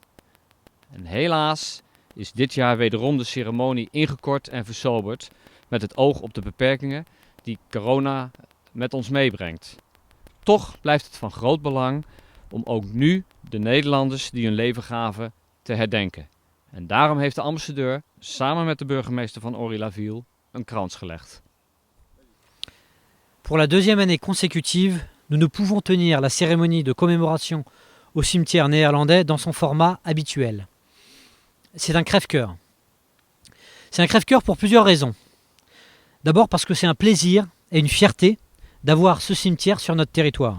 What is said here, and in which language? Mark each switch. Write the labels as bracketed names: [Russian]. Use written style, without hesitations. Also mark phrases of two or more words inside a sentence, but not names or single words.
[Dutch] En helaas is dit jaar wederom de ceremonie ingekort en versoberd met het oog op de beperkingen die corona met ons meebrengt. Toch blijft het van groot belang om ook nu de Nederlanders die hun leven gaven te herdenken. En daarom heeft de ambassadeur samen met de burgemeester van Ory-la-Ville een krans gelegd. [French] Pour la deuxième année consécutive, nous ne pouvons tenir la cérémonie de commémoration au cimetière néerlandais dans son format habituel. C'est un crève-cœur. C'est un crève-cœur pour plusieurs raisons. D'abord parce que c'est un plaisir et une fierté d'avoir ce cimetière sur notre territoire.